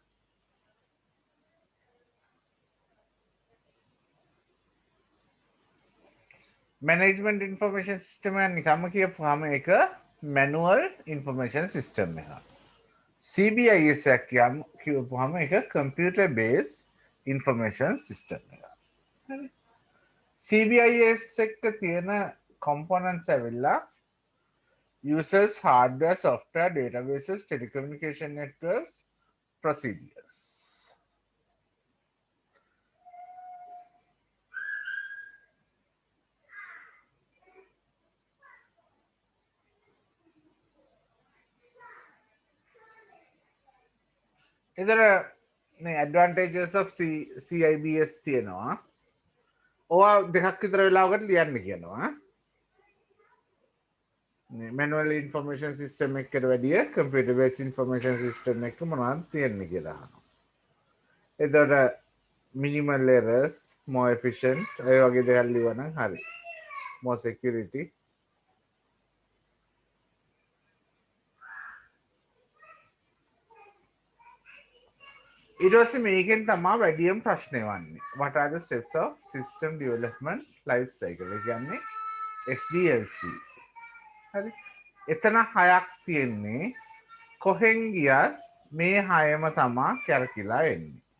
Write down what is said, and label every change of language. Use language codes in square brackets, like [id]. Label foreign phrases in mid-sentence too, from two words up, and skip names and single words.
[en] management information system [si] එක නිකම්ම කියපුවාම ඒක මැනුවල් [en] information system [si] එකක් CBIS එක කියපුවාම ඒක [en] computer base information system [si] එක හරි CBIS එක තියෙන කොම්පොනන්ට්ස් ඇවිල්ලා [en] users hardware software databases telecommunication networks procedures [si] එතන මේ [en] advantages of CIBS [si] තියෙනවා ඕවා දෙකක් විතර වෙලාවකට ලියන්න කියනවා [en] manual information system [si] එකකට වැඩිය [en] computer based information system [si] එක මොනවද තියෙන්නේ කියලා අහනවා එතකොට [en] minimal errors more efficient [si] ඒ වගේ දේවල් ලියවනම් හරි [en] more security [si] ඊට පස්සේ මේකෙන් තමයි වැඩියෙන් ප්‍රශ්නේ වන්නේ [en] what are the steps of system development life cycle [si] ඒ කියන්නේ SDLC හරි එතන හයක් තියෙන්නේ කොහෙන් ගියත් මේ හයම තමා කැරකිලා එන්නේ